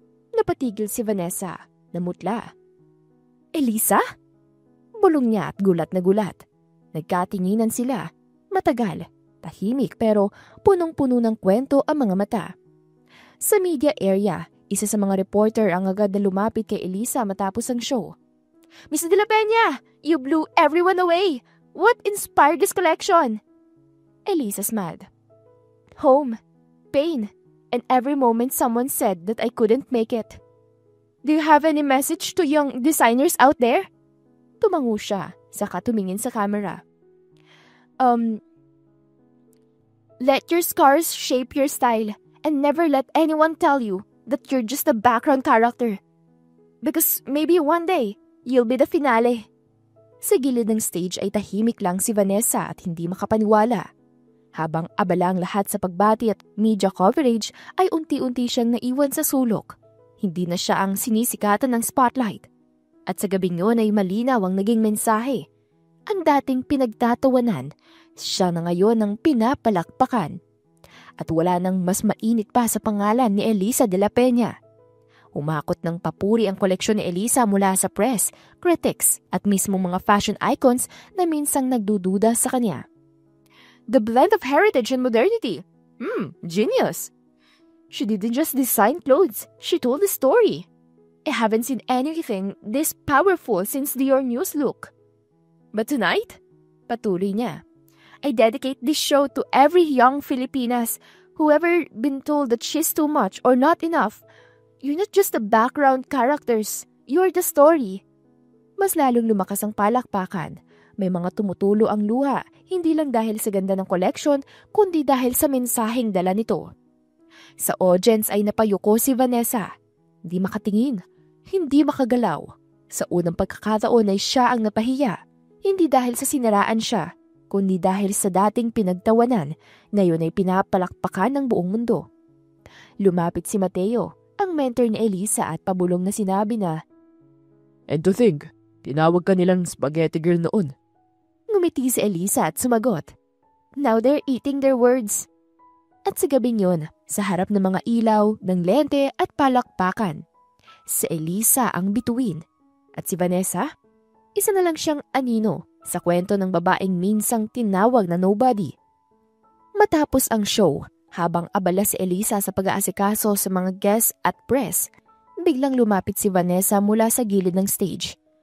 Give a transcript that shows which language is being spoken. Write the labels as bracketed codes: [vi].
[tl] Napatigil si Vanessa, namutla. Elisa? Bulong niya at gulat na gulat. Nagkatinginan sila. Matagal, tahimik pero punong-puno ng kwento ang mga mata. Sa media area, isa sa mga reporter ang agad na lumapit kay Elisa matapos ang show. [en] Miss De La Peña, you blew everyone away. What inspired this collection? Elisa smiled. Home, pain, and every moment someone said that I couldn't make it. Do you have any message to young designers out there? [tl] Tumango siya, saka tumingin sa camera. [en] Let your scars shape your style and never let anyone tell you that you're just a background character. Because maybe one day, you'll be the finale. [tl] Sa gilid ng stage ay tahimik lang si Vanessa at hindi makapaniwala. Habang abala ang lahat sa pagbati at media coverage ay unti-unti siyang naiwan sa sulok. Hindi na siya ang sinisikatan ng spotlight. At sa gabing yun ay malinaw ang naging mensahe. Ang dating pinagtatawanan, siya na ngayon ang pinapalakpakan. At wala nang mas mainit pa sa pangalan ni Elisa De La Peña. Umakot ng papuri ang koleksyon ni Elisa mula sa press, critics at mismo mga fashion icons na minsang nagdududa sa kanya. [en] The blend of heritage and modernity. Genius. She didn't just design clothes, she told a story. I haven't seen anything this powerful since the Your News look. But tonight, [tl] patuloy niya, [en] I dedicate this show to every young Filipinas who ever been told that she's too much or not enough. You're not just the background characters, you're the story. [tl] Mas lalong lumakas ang palakpakan. May mga tumutulo ang luha, hindi lang dahil sa ganda ng collection, kundi dahil sa mensaheng dala nito. Sa audience ay napayuko si Vanessa. Hindi makatingin, hindi makagalaw. Sa unang pagkakataon ay siya ang napahiya, hindi dahil sa siniraan siya, kundi dahil sa dating pinagtawanan, ngayon ay pinapalakpakan ng buong mundo. Lumapit si Mateo, ang mentor ni Elisa at pabulong na sinabi na, [en] "And to think, [tl] tinawag ka nilang spaghetti girl noon." Ngumiti si Elisa at sumagot, [en] "Now they're eating their words." [tl] At sa gabing yun, sa harap ng mga ilaw, ng lente at palakpakan, si Elisa ang bituin at si Vanessa, isa na lang siyang anino sa kwento ng babaeng minsang tinawag na nobody. Matapos ang show, habang abala si Elisa sa pag-aasikaso sa mga guests at press, biglang lumapit si Vanessa mula sa gilid ng stage.